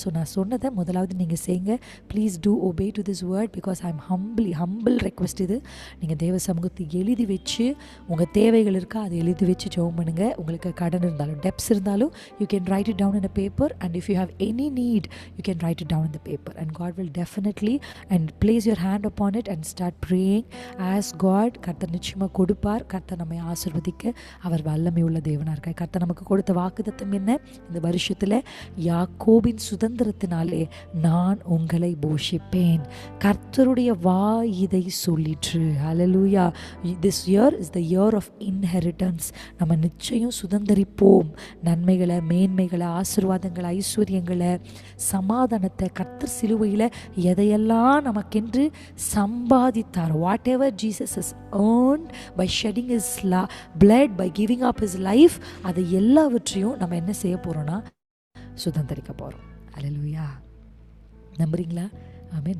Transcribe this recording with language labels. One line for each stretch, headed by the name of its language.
English: so
Tamil: நான் சொன்னதை முதலாவது நீங்கள் செய்யுங்க.
English: Please do obey to this word because I am humble request.
Tamil: இது நீங்கள் தேவ சமூகத்தை எழுதி வச்சு, உங்கள் தேவைகள் இருக்கா அதை எழுதி வச்சு ஜெபம் பண்ணுங்கள். உங்களுக்கு கடன் இருந்தாலும்,
English: Debts இருந்தாலும், you can write it down in a paper. And if you have any need, you can write it down in the paper. And God will definitely and place your hand upon it and start praying. Ask God.
Tamil: கர்த்தர் நிச்சயமாக கொடுப்பார். கர்த்தர் நம்மை ஆசீர்வதிக்க அவர் வல்லமை உள்ள தேவனாக இருக்கார். கர்த்தர் நமக்கு கொடுத்த வாக்குத்தத்தம் என்ன? இந்த வருஷத்தில் யாக்கோபின் சுதந்திரத்தினாலே நான் உங்களை போஷிப்பேன். கர்த்தருடைய வாய் இதை சொல்லிற்று. ஹல்லேலூயா.
English: This year is the year of inheritance.
Tamil: நம்ம நிச்சயம் சுதந்திரிப்போம். நன்மைகளை, மேன்மைகளை, ஆசீர்வாதங்களை, ஐஸ்வர்யங்களை, சமாதானத்தை கர்த்தர் சிலுவையில் எதையெல்லாம் நமக்கென்று சம்பாதித்தார்.
English: whatever Jesus has earned by shedding his blood, by giving up his life,
Tamil: அதை எல்லாவற்றையும் நம்ம என்ன செய்ய போறோம்னா சுதந்திரிக்க போறோம். அல்லேலூயா. நம்புறீங்களா? ஆமென்.